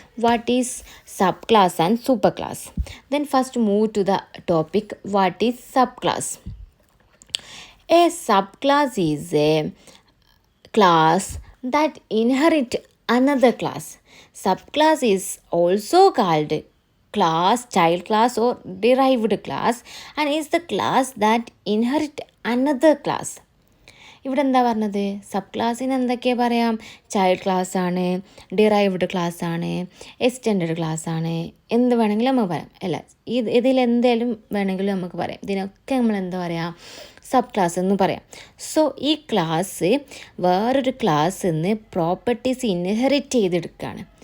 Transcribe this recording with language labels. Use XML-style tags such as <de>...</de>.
<en>What is sub class and super class? Then first move to the topic. What is sub class? A subclass is a class that inherit another class. Subclass is also called class, child class or derived class, and is the class that inherit another class.</en> <ml>ഇവിടെ എന്താ പറഞ്ഞത്? Sub ക്ലാസ്സിന് എന്തൊക്കെയാണ് പറയാം? Child class ആണ്, derived class ആണ്, extended class ആണ്, എന്ത് വേണമെങ്കിലും നമുക്ക് പറയാം. അല്ല, ഇതിലെന്തെങ്കിലും വേണമെങ്കിലും നമുക്ക് പറയാം. ഇതിനൊക്കെ നമ്മൾ എന്താ പറയുക? സബ് ക്ലാസ് എന്ന് പറയാം. സോ ഈ ക്ലാസ് വേറൊരു ക്ലാസ്സിൽ നിന്ന് പ്രോപ്പർട്ടീസ് ഇൻഹെറിറ്റ് ചെയ്തെടുക്കുകയാണ്.</ml>